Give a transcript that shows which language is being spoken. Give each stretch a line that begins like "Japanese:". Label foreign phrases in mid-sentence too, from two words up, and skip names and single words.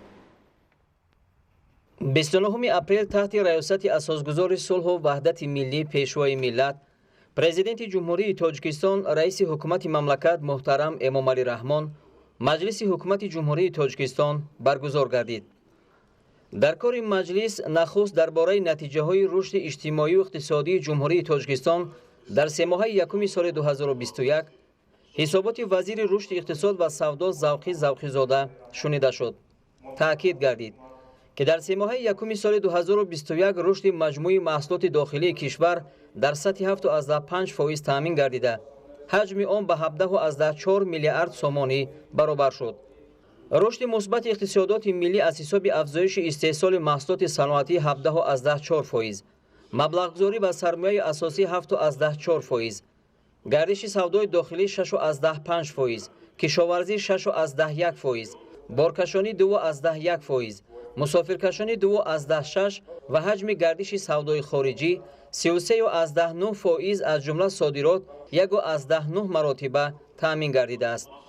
Tajik: 29 اپریل تحت رايосати اساسگزاری صلح و وحدت ملی پیشوای ملت پرزیدنت جمهوری تاجیکستان رئیس حکومت مملکت محترم امامعلی رحمان مجلس حکومت جمهوری تاجیکستان برگزار گردید. در کار مجلس نخست درباره نتیجه‌های رشد اجتماعی و اقتصادی جمهوری تاجیکستان در سه یکمی سال 2021 حسابات وزیر رشد اقتصاد و سودا завқӣ завқизода شنیده شد. تأکید گردید که در سه یکمی سال 2021 رشد مجموعی محصولات داخلی کشور در سطح 7.5% تامین گردیده حجم آن به 17.4 میلیارد سومانی برابر شد. رشد مثبت اقتصادات ملی از حساب افزایش استحصال محصولات صنعتی 17.4%، مبلغ‌گذاری و سرمایه اساسی 7.4%، گردش سودای داخلی 6.5% кишоварзӣ 6.1%, боркашонӣ 2.1%, мусофиркашонӣ 2.6% ва ҳаҷми гардиши савдои хориҷӣ 33.9% аз ҷумла содирот 1.9 маротиба таъмин гардидааст.